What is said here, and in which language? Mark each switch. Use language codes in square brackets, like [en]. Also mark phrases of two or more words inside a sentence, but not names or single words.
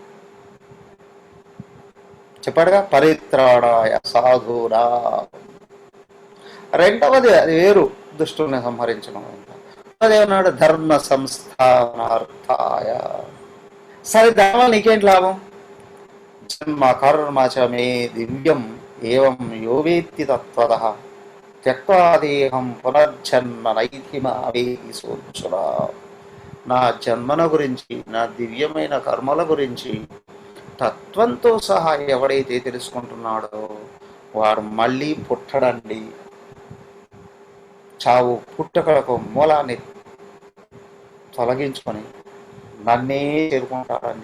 [te] చెప్పాడుగా, [sa] పరిత్రాణాయ సాధూనా. [te] రెండవది అది వేరు, దుష్టుల్ని సంహరించడం. అదేమన్నాడు, [sa] ధర్మ సంస్థానార్థాయ. [te] సరే దానివల్ల నీకేంటి లాభం? [sa] జన్మ కర్మ చ మే దివ్యం ఏవం యో వేత్తి తత్వతః త్యక్త్వా దేహం పునర్జన్మ నైతి మావేతి సోర్జున. [te] నా జన్మల గురించి, నా దివ్యమైన కర్మల గురించి తత్వంతో సహా ఎవడైతే తెలుసుకుంటున్నాడో వాడు మళ్ళీ పుట్టడండి. చావు పుట్టుకలకు మూలాన్ని తొలగించుకొని నన్నే చేరుకుంటాడండి.